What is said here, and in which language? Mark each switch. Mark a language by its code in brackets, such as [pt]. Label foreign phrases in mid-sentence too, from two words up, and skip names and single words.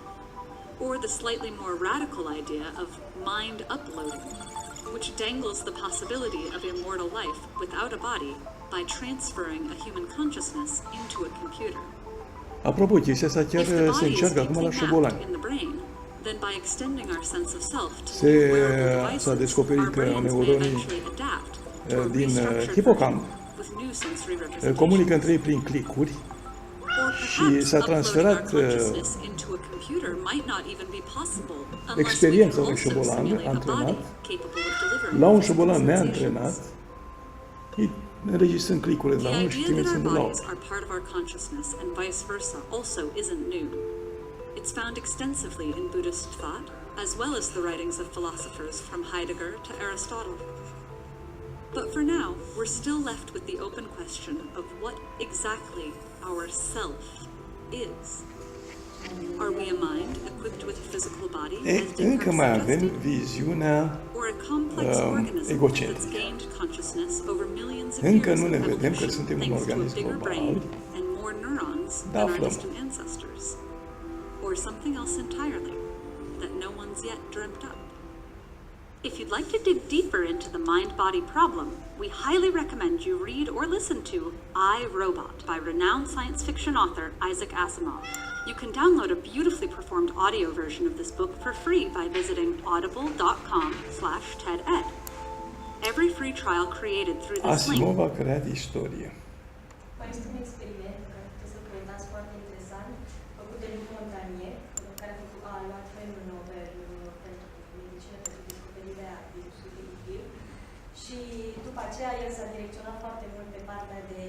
[en] Or the slightly more radical idea of mind uploading, which dangles the possibility of immortal life without a body by transferring a human consciousness into a computer. [ro] Apropo, chestia asta chiar [en] If the [ro] se [en] body is [ro] încearcă acum [en] deeply [ro] la șobolani. [en] mapped in the brain, then by extending our sense of self to [ro] Se- [en] new wearable [ro] s-a [en] devices, [ro] descoperit [en] our [ro] că [en] brains may [ro] neuronii, [en] eventually adapt to a [ro] din [en] restructured [ro] hipocamp [en] version with new sensory [ro] comunică [en] representations. [ro] între ei prin clicuri [en] Or [ro] și [en] perhaps [ro] s-a [en] uploading [ro] transferat, [en] our consciousness into a computer might not even be possible unless we [ro] experiența [en] can [ro] unui [en] also [ro] șobolan [en] simulate a [ro] antrenat [en] body capable of delivering [ro] la un [en] physical [ro] șobolan [en] sensations. [ro] neantrenat, îi înregistrând clicurile de la [en] The [ro] unul și [en] idea that our [ro] trimițându-l la [en] bodies [ro] altul. [en] are part of our consciousness and vice versa also isn't new. It's found extensively in Buddhist thought, as well as the writings of philosophers from Heidegger to Aristotle. But for now, we're still left with the open question of what exactly our self is. Are we a mind equipped with a physical body, as [ro] Încă mai [en] Descartes [ro] avem [en] suggested? [ro] viziunea, [en] Or a complex organism that's [ro] egocentrică. [en] gained consciousness over millions of [ro] Încă [en] years [ro] nu [en] of [ro] ne vedem că [en] evolution, [ro] suntem un [en] thanks to a [ro] organism [en] bigger [ro] global. [en] brain and more neurons [ro] Da, [en] than our [ro] aflăm. [en] distant ancestors. Or something else entirely that no one's yet dreamt up. If you'd like to dig deeper into the mind-body problem, we highly recommend you read or listen to I, Robot by renowned science fiction author Isaac Asimov. You can download a beautifully performed audio version of this book for free by visiting audible.com/TEDEd. Every free trial created through this link [ro] Asimov a creat istorie. Mai este un experiment care puteți să-l comentați foarte interesant, făcut de Luc Montagnier, care a luat premiul Nobel pentru medicină, pentru descoperirea virusului HIV. Și după aceea el s-a direcționat foarte mult pe partea de